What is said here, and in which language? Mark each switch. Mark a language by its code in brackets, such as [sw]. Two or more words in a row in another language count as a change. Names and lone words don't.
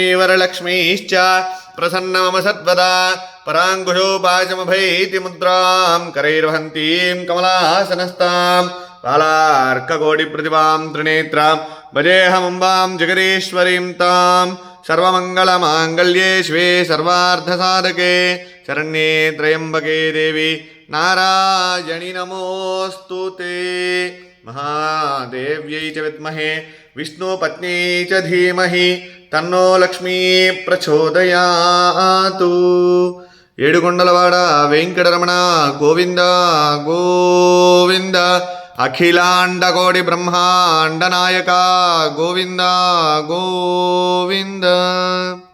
[sa] वरलक्ष्मीश्च प्रसन्न मम सद्वदा पराङ्कुशोपाशमभैति मुद्रां करैर्वहन्तीं कमलासनस्तां बालार्ककोटिप्रतिभां त्रिनेत्रां भजेऽहमम्बां जगदीश्वरीं तां सर्वमङ्गलमाङ्गल्ये शिवे सर्वार्थसाधके शरण्ये त्र्यम्बके देवी नारायणि नमोऽस्तु ते। महादेव्यै च विद्महे विष्णुपत्न्यै च धीमहि तन्नो लक्ष्मी प्रचोदयातु। [te] ఏడుకొండలవాడ వెంకటరమణ గోవింద గోవింద అఖిలాండకోటి బ్రహ్మాండ నాయక గోవింద గోవింద।